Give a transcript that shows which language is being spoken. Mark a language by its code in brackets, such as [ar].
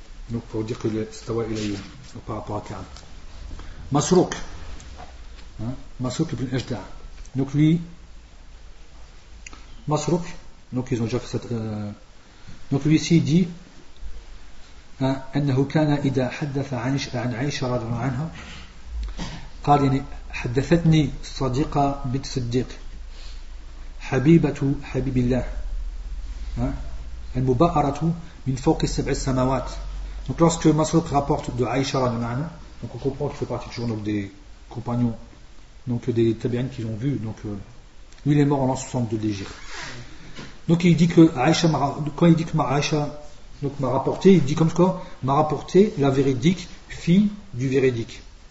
[fr] Donc pour dire que le Stawa ilayhi par rapport à Ka'b. Masruk. Masruk ibn Ajda. Donc lui, Masruk, donc ils ont déjà fait cette. Donc lui ici, il dit [ar] أنه كان إذا حدث عن عائشة رضي الله عنها قال يعني حدثتني صديقة بنت الصديق حبيبة حبيب الله المبأرة من فوق السبع السماوات. [fr] Donc lorsque Masruk rapporte de Aïcha [ar] رضي الله عنها, [fr] donc on comprend qu'il fait partie toujours donc des compagnons, donc des tabi'ines qu'ils ont vus. Donc lui il est mort en l'an 60 de l'Hégire. Donc il dit que Aïcha, quand il dit que Aïcha donc m'a rapporté, il dit comme quoi m'a rapporté la véridique fille du véridique.